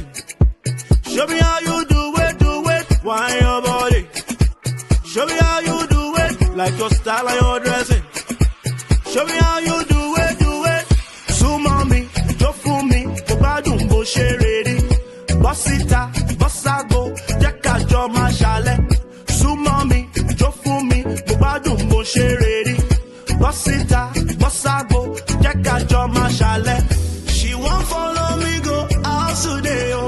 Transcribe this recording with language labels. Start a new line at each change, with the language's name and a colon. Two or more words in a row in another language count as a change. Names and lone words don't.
English: Show me how you do it, whine your body. Show me how you do it, like your style and your dressing. Show me how you do it, do it. So mommy,
Yoruba: jo fun mi, to gbadun bo se
English: ready.
Yoruba: Bossita, bossago, jẹ́ ká jọ máa ṣalẹ̀.
English: So mommy,
Yoruba: jo fun mi, to gbadun bo se ready. Bossita, bossago, jẹ́ ká jọ máa ṣalẹ̀.
English: She won't follow me go out today, oh.